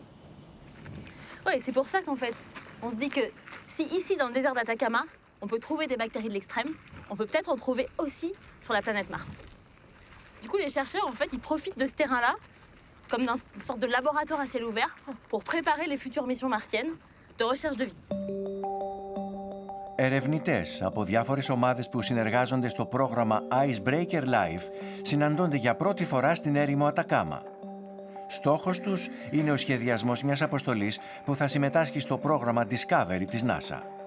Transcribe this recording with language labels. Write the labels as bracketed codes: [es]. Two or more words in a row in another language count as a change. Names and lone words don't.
[fr] Oui, c'est pour ça qu'en fait, on se dit que si ici, dans le désert d'Atacama, on peut trouver des bactéries de l'extrême, on peut peut-être en trouver aussi sur la planète Mars. Du coup, les chercheurs, en fait, ils profitent de ce terrain-là, comme dans une sorte de laboratoire à ciel ouvert, pour préparer les futures missions martiennes de recherche de vie. [el] Ερευνητές από διάφορες ομάδες που συνεργάζονται στο πρόγραμμα Icebreaker Live συναντώνται για πρώτη φορά στην έρημο Ατακάμα. Στόχος τους είναι ο σχεδιασμός μιας αποστολής που θα συμμετάσχει στο πρόγραμμα Discovery της NASA.